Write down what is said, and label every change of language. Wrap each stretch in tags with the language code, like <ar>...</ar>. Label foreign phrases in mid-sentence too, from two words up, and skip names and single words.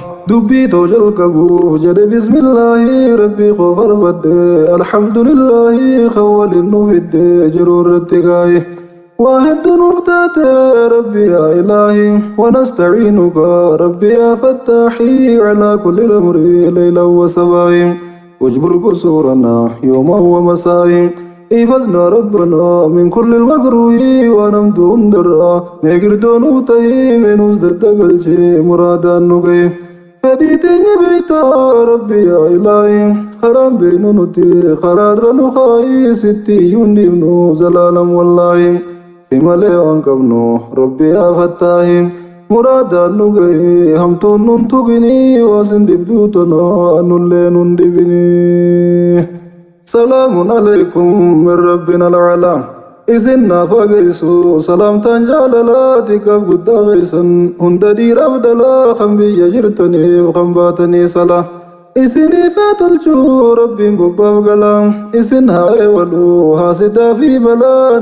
<om>Dubbii too jalqabuuf jedhe bismillaahi. Rabbi koo barbadde. Alhamdulillaahi kan waliin nu fidde jiru irratti gaaye. Waa hedduu nuuf taate Rabbi</om> <ar>يا إلهي. ونستعينك ربي يا فتاح. على كل الأمر ليلا وصباح. واجبر قصورنا يوما ومساء. احفظنا ربنا من كل المكروه.</ar> <om>Waan hamtuu hundarraa mee girdoo nuu ta'i. Mee nuus daddagalchee muraadaan nu ga'e. Fedhii teenya beektaa Rabbi</om> <ar>يا إلهي.</ar> <om>Karaan beeknu nuti karaarra nu kaa'i. Sitti iyyuu hin dhiifnu zalaalam wallaahi. Si malee waan qabnu Rabbi</om> <ar>يا فتاح.</ar> <om>Muraadaan nu ga'e hamtuun nun tuqini. Waa sin dhibduu tana nullee nun dhibini.</om> <ar>سلام عليكم من ربنا الأعلى.</ar> <om>Isin naaf ageessu salaamtaan jaalalaati. Kaf guddaa geessan hunda dhiiraaf dhalaa. Kan biyya jirtaniif kan baatanii sala. Isiniif haa tolchuu Rabbiin bobbaaf gala. Isin haa eewalu haasidaa fi balaa.</om>